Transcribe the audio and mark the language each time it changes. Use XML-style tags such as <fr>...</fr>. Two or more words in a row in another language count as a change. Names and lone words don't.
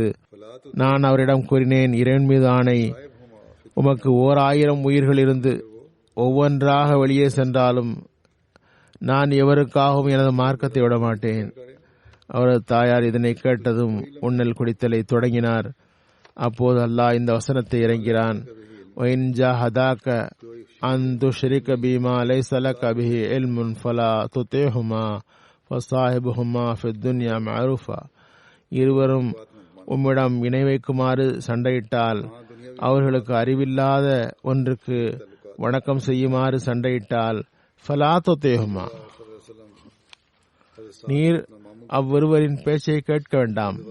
<ta>நான் அவரிடம் கூறினேன், இறைவன் மீது ஆணை, உமக்கு 1000 உயிர்கள் இருந்து ஒவ்வொன்றாக வெளியே சென்றாலும் நான் எவருக்காகவும் எனது மார்க்கத்தை விட மாட்டேன். அவரது தாயார் இதனை கேட்டதும் உண்ணல் குடித்தலை தொடங்கினார். அப்போது அல்லாஹ் இந்த வசனத்தை இறங்கிறான்,</ta> <ar>وَإِنْ جَاهَدَاكَ أَنْ تُشْرِكَ بِمَا لَيْسَ لَكَ بِهِ عِلْمٌ فَلَا تُطِعْهُمَا وَصَاحِبْهُمَا فِي الدُّنْيَا مَعْرُوفًا.</ar> <ta>இருவரும் உம்மிடம் இணை வைக்குமாறு சண்டையிட்டால், அவர்களுக்கு அறிவில்லாத ஒன்றுக்கு வணக்கம் செய்யுமாறு சண்டையிட்டால்,</ta> <ar>فلا تطعهما,</ar> <ta>நீர் அவ்விருவரின் பேச்சை கேட்க வேண்டாம்.</ta>